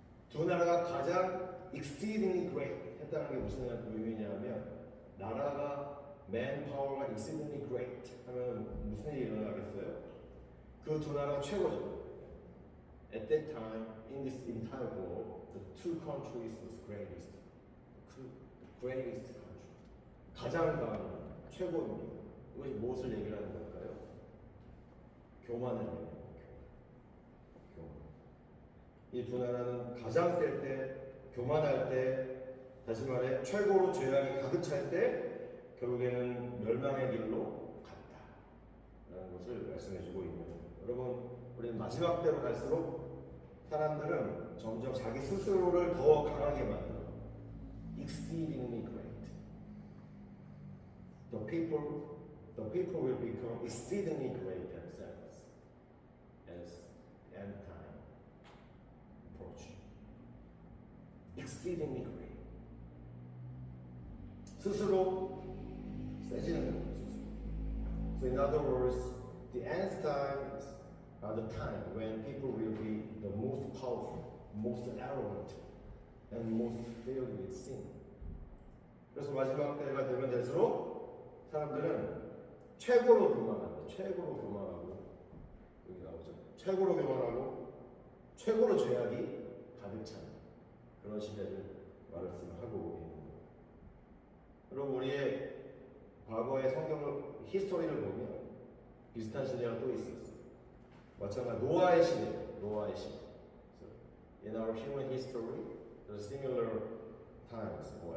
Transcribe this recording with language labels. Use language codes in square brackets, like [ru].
[ko] 두 나라가 가장 [en] exceedingly great [ko] 했다는 게 무슨 의미냐면 나라가 manpower가 exceedingly great 하면 무슨 일이 일어나겠어요? 그 두 나라가 최고죠. [en] At that time, in this entire world, the two countries was greatest. The greatest country. [ko] 가장 강한 최고입니다. 이것이 무엇을 얘기를 하는 걸까요? 교만을 얘기하는 거예요. 교만. 이 두 나라는 가장 셀 때, 교만할 때, 다시 말해 최고로 죄악이 가득 찰 때 결국에는 멸망의 길로 갔다라는 것을 말씀해주고 있는 거예요. 여러분, 우리는 마지막 때로 갈수록 사람들은 점점 자기 스스로를 더 강하게 만들어. [en] Exceedingly great. The people will become exceedingly great themselves as end time approach. Exceedingly great. [ko] 스스로 세지는 거예요. [en] So in other words, the end times are the time when people will be the most powerful, most arrogant, and most filled with sin. [ko] 그래서 마지막 때가 되면 될수록 사람들은 최고로 교만합니다. 최고로 교만하고 여기 나오죠. 최고로 교만하고 최고로 죄악이 가득 찬 그런 시대를 말씀하고 있는 거예요. 여러분 우리의 과거의 성경을 히스토리를 보면 비슷한 시대가 또 있었어요. 마찬가지 노아의 시대, 노아의 시대. [en] So, in our human history, there are similar times.